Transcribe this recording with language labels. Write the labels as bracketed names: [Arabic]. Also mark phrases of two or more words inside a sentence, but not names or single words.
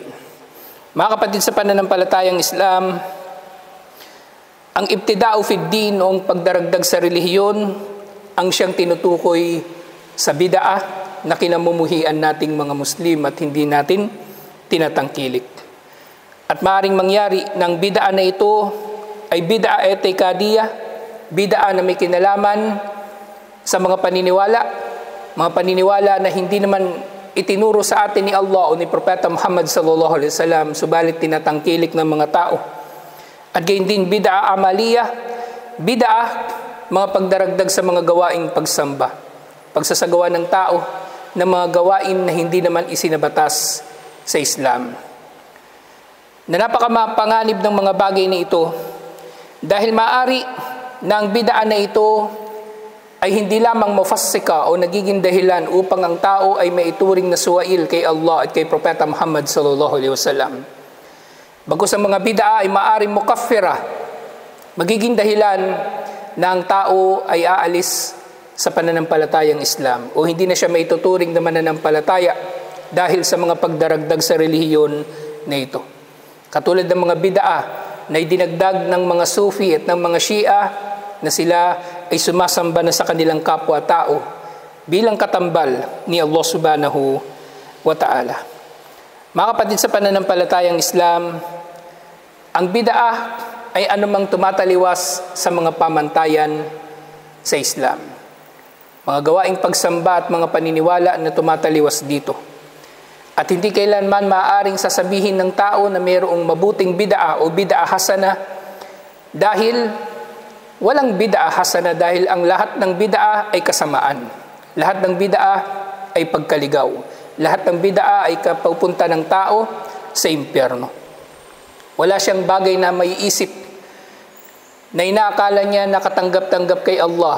[Filipino] Mga kapatid, sa pananampalatayang Islam, ang [Arabic] ابتداع في الدين [Filipino] o ang pagdaragdag sa relihiyon ang siyang tinutukoy sa bid'ah na kinamumuhian nating mga Muslim at hindi natin tinatangkilik. At maaaring mangyari ng bid'ah na ito ay [Arabic] بدعة اعتقادية, [Filipino] bid'ah na may kinalaman sa mga paniniwala na hindi naman itinuro sa atin ni Allah o ni Propeta Muhammad [Arabic] صلى الله عليه وسلم, [Filipino] subalit tinatangkilik ng mga tao. At gayon din [Arabic] بدعة عملية, [Filipino] bid'ah mga pagdaragdag sa mga gawaing pagsamba, pagsasagawa ng tao ng mga gawain na hindi naman isinabatas sa Islam. Na napakamapanganib ng mga bagay na ito dahil maaari na ang bid'ah na ito ay hindi lamang mufassika o nagiging dahilan upang ang tao ay maituring na suwail kay Allah at kay Propeta Muhammad [Arabic] صلى الله عليه وسلم. [Filipino] Bagkus ang mga bid'ah ay maaaring mukaffira, magiging dahilan na ang tao ay aalis sa pananampalatayang Islam o hindi na siya maituturing na mananampalataya dahil sa mga pagdaragdag sa relihiyon na ito. Katulad ng mga bid'ah na idinagdag ng mga Sufi at ng mga Shia na sila ay sumasamba na sa kanilang kapwa-tao bilang katambal ni Allah [Arabic] سبحانه وتعالى. [Filipino] Mga kapatid, sa pananampalatayang Islam, ang bid'ah ay anumang tumataliwas sa mga pamantayan sa Islam. Mga gawaing pagsamba at mga paniniwala na tumataliwas dito. At hindi kailanman maaaring sasabihin ng tao na mayroong mabuting bid'ah o [Arabic] بدعة حسنة [Filipino] dahil walang [Arabic] بدعة حسنة [Filipino] dahil ang lahat ng bid'ah ay kasamaan. Lahat ng bid'ah ay pagkaligaw. Lahat ng bid'ah ay kapupunta ng tao sa impyerno. Wala siyang bagay na maiisip na inaakala niya nakatanggap-tanggap kay Allah.